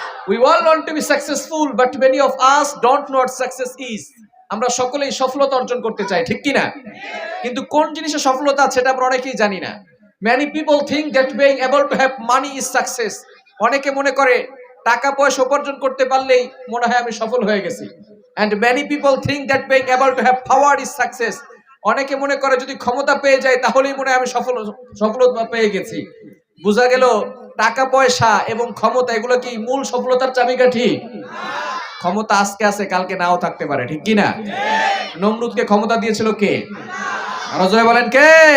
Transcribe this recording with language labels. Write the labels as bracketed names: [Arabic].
[English] We all want to be successful, but many of us don't know what success is. [Bangla] আমরা সকলেই সফলতা অর্জন করতে চাই, ঠিক কি না? কিন্তু কোন জিনিসে সফলতা সেটা আমরা অনেকেই জানি না। [English] Many people think that being able to have money is success. [Bangla] অনেকে মনে করে টাকা পয়সা উপার্জন করতে পারলেই মনে হয় আমি সফল হয়ে গেছি। [English] And many people think that being able to have power is success. [Bangla] অনেকে মনে করে যদি ক্ষমতা পেয়ে যায় তাহলেই মনে হয় আমি সফলতা পেয়ে গেছি। বোঝা গেল টাকা পয়সা এবং ক্ষমতা এগুলো কি মূল সফলতার চাবিকাঠি? ক্ষমতা আজকে আছে কালকে নাও থাকতে পারে, ঠিক কি না? নমরুদকে ক্ষমতা দিয়েছিল কে? আরো জোরে বলেন কে?